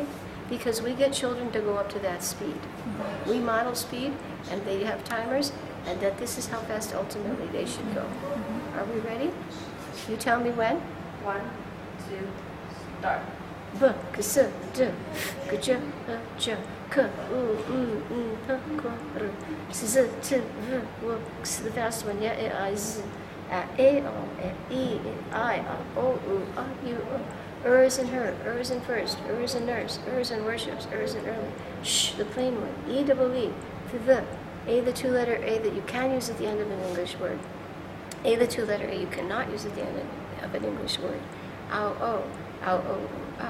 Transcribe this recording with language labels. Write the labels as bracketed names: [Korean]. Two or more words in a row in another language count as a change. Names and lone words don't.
[English] Because we get children to go up to that speed. We model speed, and they have timers, and that this is how fast ultimately they should go. Are we ready? You tell me when? 1, 2, start. B, k, s, d, k, j, j, k, u, p, k, r, s, t, v, w, x, the fast one, yeah, I, z, a, o, e, I, o, u, u, is in her, is in first, is in nurse, is in worships, is in early, sh, the plain one, e, double e, the, a, the two-letter A that you can use at the end of an English word, a, the two-letter A you cannot use at the end of an English word, ow, o, ah.